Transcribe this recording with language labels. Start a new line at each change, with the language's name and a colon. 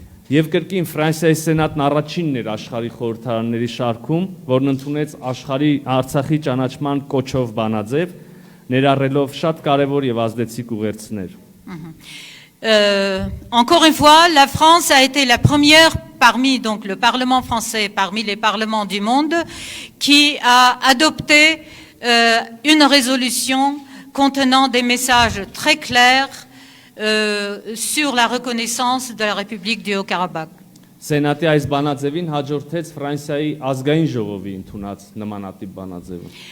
Armenian: Եվ կրկին Ֆրանսիայի Սենատն առաջինն էր աշխարհի խորհրդարանների շարքում, որն ընդունեց աշխարհի Արցախի ճանաչման կոչով բանաձև, ներառելով շատ կարևոր եւ ազդեցիկ ուղերձներ։
French: Encore une fois, la France a été la première parmi donc le Parlement français, parmi les parlements du monde, qui a adopté une résolution contenant des messages très clairs sur la reconnaissance de la République du Haut-Karabakh.
Armenian: Սենատի այս բանաձևին հաջորդեց Ֆրանսիայի ազգային ժողովի ընդունած նմանատիպ բանաձևը։